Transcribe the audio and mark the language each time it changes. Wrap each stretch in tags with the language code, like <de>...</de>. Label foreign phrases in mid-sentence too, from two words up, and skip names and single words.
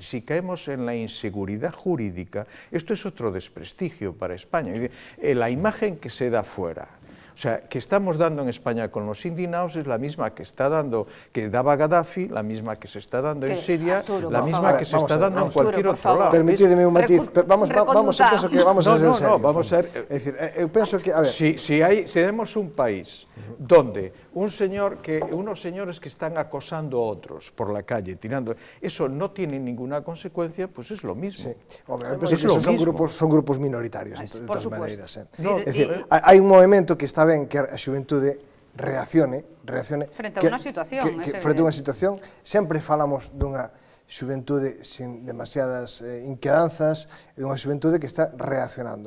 <es>Si caemos en la inseguridad jurídica, esto es otro desprestigio para España. La imagen que se da fuera, o sea, que estamos dando en España con los indignados es la misma que daba Gaddafi, la misma que se está dando en Siria, la misma que se está dando en cualquier otro lado. Permitidme un matiz, vamos a ser serios. Vamos a ver.</es> <gl>É dicir, eu penso que, a ver...</gl> <es>Si tenemos un país donde unos señores que están acosando a otros por la calle, tirando, eso no tiene ninguna consecuencia, pues es lo mismo. Hombre,</es> <gl>penso que son grupos minoritarios, de todas maneiras. É dicir, hai un movimento que está ben que a xuventude reaccione frente a unha situación, frente a unha situación, sempre falamos dunha xuventude sin demasiadas inquedanzas, e dunha xuventude que está reaccionando.</gl>